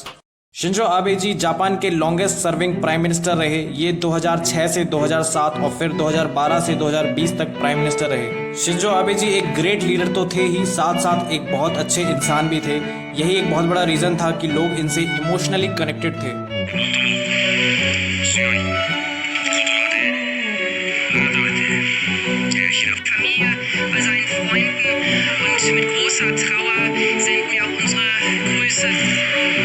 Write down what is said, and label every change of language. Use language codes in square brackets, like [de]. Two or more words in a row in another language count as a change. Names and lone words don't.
[hi] शिंजो आबे जी जापान के [en] longest serving prime minister [hi] रहे। ये 2006 से 2007 और फिर 2012 से 2020 तक [en] prime minister [hi] रहे। शिंजो आबे जी एक [en] great leader [hi] तो थे ही, साथ साथ एक बहुत अच्छे इंसान भी थे। यही एक बहुत बड़ा रीजन था कि लोग इनसे [en] emotionally connected [hi] थे। [de] Bei seinen Freunden und mit großer Trauer senden wir auch unsere Grüße